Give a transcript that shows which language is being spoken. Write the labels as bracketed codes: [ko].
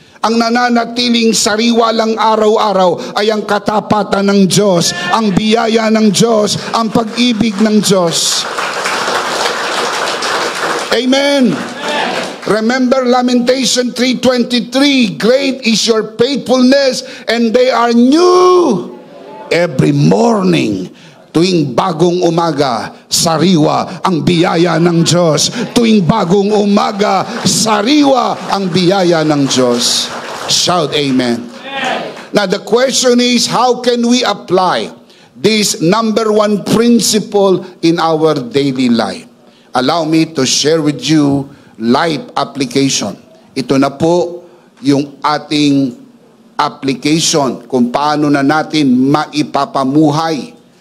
[tl] Ang nananatiling sariwa lang araw-araw ay ang katapatan ng Diyos, ang biyaya ng Diyos, ang pag-ibig ng Diyos. Amen. [en] Remember Lamentation 3:23, great is your faithfulness and they are new every morning. [tl] Tuwing bagong umaga, sariwa ang biyaya ng Diyos. Tuwing bagong umaga, sariwa ang biyaya ng Diyos. [en] Shout amen. Now the question is, how can we apply this number 1 principle in our daily life? Allow me to share with you life application. [tl] Ito na po yung ating application kung paano na natin maipapamuhay.